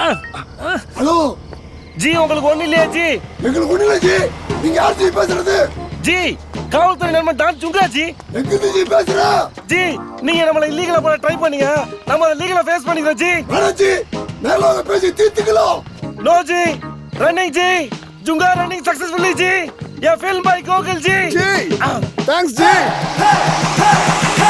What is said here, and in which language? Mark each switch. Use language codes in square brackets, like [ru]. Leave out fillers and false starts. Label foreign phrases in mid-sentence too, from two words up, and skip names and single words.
[ta] ஹலோ ஜி உங்களுக்கு ஒண்ணு இல்லையா ஜி? எங்களுக்கு ஒண்ணு இல்ல ஜி. நீங்க யார் ஜி பேசுறது? ஜி காவல்துறை நண்பன் டான் ஜுங்கா ஜி. எங்க ஜி பேசுற? ஜி நீங்க நம்மள இல்லீகலா பண்ண ட்ரை பண்ணீங்க. நம்ம அத லீகலா ஃபேஸ் பண்ணிக்கிறோம் ஜி. வேணாம் ஜி. நேர்ல வாங்க பேசி தீர்த்துக்கலாம். [en] no ji running ji Junga running successfully ji ya film by Gokul ji ji thanks ji